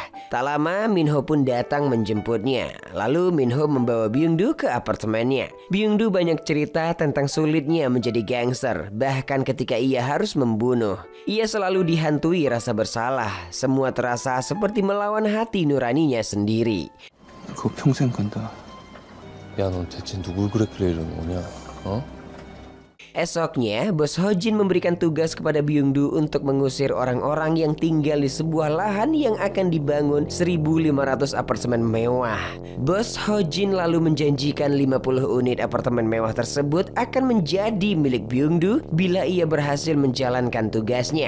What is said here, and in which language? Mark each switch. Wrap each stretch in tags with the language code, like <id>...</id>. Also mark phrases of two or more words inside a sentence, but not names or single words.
<id>Tak lama Minho pun datang menjemputnya. Lalu Minho membawa Byung-do ke apartemennya. Byung-do banyak cerita tentang sulitnya menjadi gangster, bahkan ketika ia harus membunuh. Ia selalu dihantui rasa bersalah. Semua terasa seperti melawan hati nuraninya sendiri.</id> <ko>그거 평생 간다. 야, 넌 대체 누굴 그랬길래 이러는 거냐?</ko> <id>Esoknya, Bos Hojin memberikan tugas kepada Byung-do untuk mengusir orang-orang yang tinggal di sebuah lahan yang akan dibangun 1.500 apartemen mewah. Bos Hojin lalu menjanjikan 50 unit apartemen mewah tersebut akan menjadi milik Byung-do bila ia berhasil menjalankan tugasnya.</id>